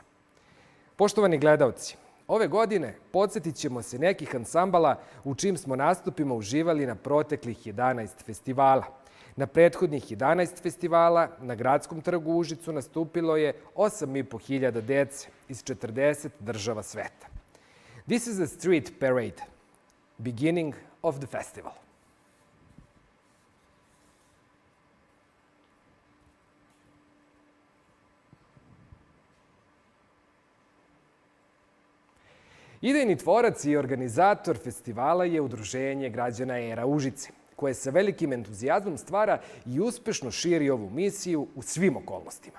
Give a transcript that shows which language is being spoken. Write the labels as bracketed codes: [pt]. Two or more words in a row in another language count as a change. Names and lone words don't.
[sr] Poštovani gledaoci, ove godine podsjetit ćemo se nekih ansambala u čijim smo nastupima uživali na proteklih 11 festivala. Na prethodnih 11 festivala na Gradskom trgu u Užicu nastupilo je 8.500 dece iz 40 država sveta. [en] This is a street parade, beginning of the festival. [sr] Idejni tvorac i organizator festivala je Udruženje građana Era Užice, koje sa velikim entuzijazmom stvara i uspešno širi ovu misiju u svim okolnostima.